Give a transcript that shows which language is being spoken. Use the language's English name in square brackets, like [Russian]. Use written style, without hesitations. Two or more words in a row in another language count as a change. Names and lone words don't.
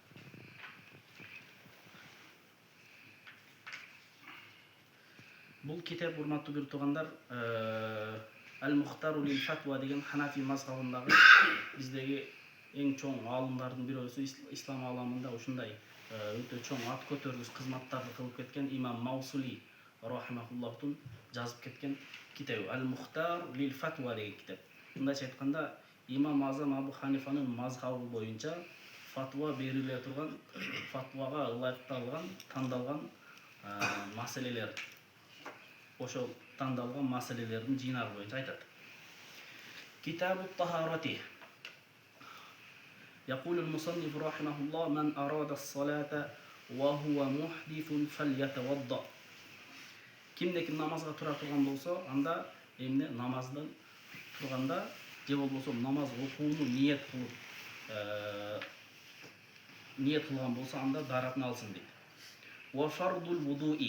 [Kyrgyz] Бул китеп урматтуу бир туугандар Ал-Мухтару лил Фатва деген Ханафи мазхабындагы биздеги эң чоң аалымдардын бирөөсү, ислам ааламында ушундай өтө чоң ат көтөргүс кызматтарды кылып кеткен имам Маусули рахимахуллахтун жазып кеткен китеби Ал-Мухтар лил Фатва деген китеп. Мындайча айтканда, имам Азам Абу Ханифанын мазхабы боюнча фатва бериле турган, фатвага ылайыкталган, тандалган маселелер. Ошол тандалган маселелердин жыйнагы боюнча айтат. [Arabic] كتاب الطهارة. يقول المصنف رحمه الله من أراد الصلاة وهو محدث فليتوضأ. [Kyrgyz] Кимде ким намазга тура турган болсо, анда эмне намаздан турганда же болбосо намаз окууну ниет кылган болсо, анда даратын алсын дейт. [Arabic] وفرض الوضوء.